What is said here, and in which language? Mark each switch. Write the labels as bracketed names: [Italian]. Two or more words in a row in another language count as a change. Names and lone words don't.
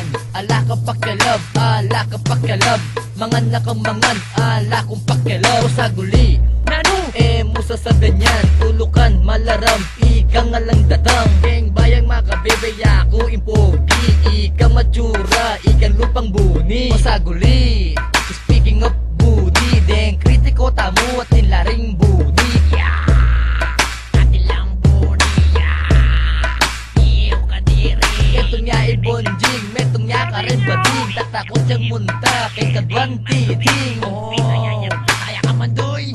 [Pampanga] Ala ka pakyalab, ala ka pakyalab. Mangan na kang mangan, ala kong pakyalab. O sa guli, Nano? musa sa ganyan, tulukan, malaram, ika nga lang datang. Keng bayang makabebaya ko impogi, ika matsura, ikan lupang buni. O sa guli, [English] speaking of budi, [Pampanga] deng kritiko tamo at nilaring budi. Atilang buni, iyo kadiri. Metong niya ibonjing, metong niya ka rin bading. Tatakot siyang munta, kay kadwan titing. Kaya ka mandoy.